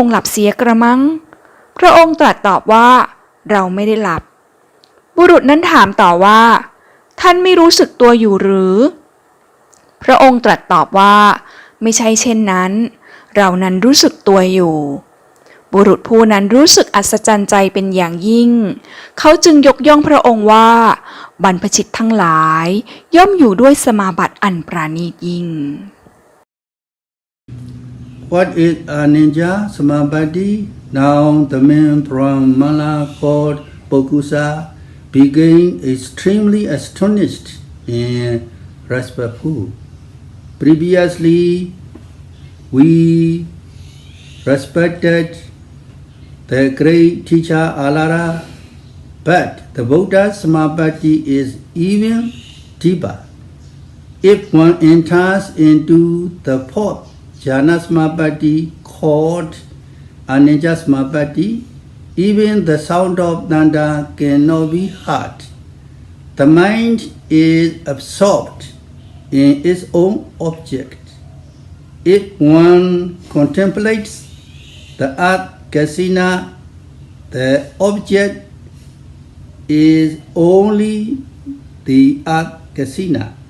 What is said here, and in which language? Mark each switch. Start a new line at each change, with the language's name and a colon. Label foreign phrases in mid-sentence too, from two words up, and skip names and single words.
Thai: หลับเสียกระมังพระองค์ตรัสตอบว่าเราไม่ได้หลับบุรุษนั้นถามต่อว่าท่านไม่รู้สึกตัวอยู่หรือพระองค์ตรัสตอบว่าไม่ใช่เช่นนั้นเรานั้นรู้สึกตัวอยู่บุรุษผู้นั้นรู้สึกอัศจรรย์ใจเป็นอย่างยิ่งเขาจึงยกย่องพระองค์ว่าบรรพชิตทั้งหลายย่อมอยู่ด้วยสมาบัติอันปราณีตยิ่ง
English: What is a ninja samadhi? Now the man from Mala called Pokusa became extremely astonished and respectful. Previously, we respected the great teacher Alara, but the Buddha's samadhi is even deeper. If one enters into the 4th jhana samadhi called Anicca samadhi, even the sound of thunder cannot be heard. The mind is absorbed in its own object. If one contemplates the earth kasina, the object is only the earth kasina.